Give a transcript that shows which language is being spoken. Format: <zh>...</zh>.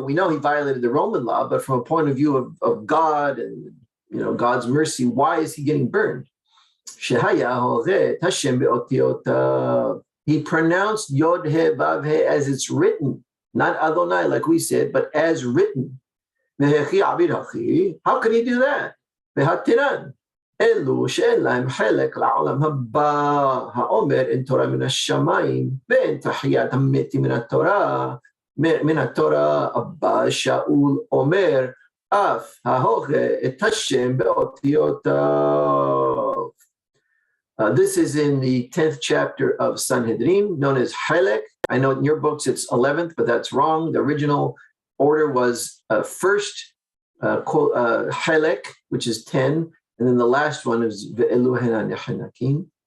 <en>We know he violated the Roman law, but from a point of view of God and God's mercy, why is he getting burned? He pronounced Yod He Vav He as it's written, not Adonai like we said, but as written. How could he do that?</en> <he>אלו שאין להם חלק לעולם הבא, האומר אין תורה מן השמיים, ואין תחיית המתים מן התורה הבא, שאול אומר, אף ההוגה את השם באותיותיו.</he> <en>This is in the 10th chapter of Sanhedrin, known as Halek. I know in your books it's 11th, but that's wrong. The original order was first Halek, which is 10, and then the last one is Ve'eluhena Nechanakim.</en>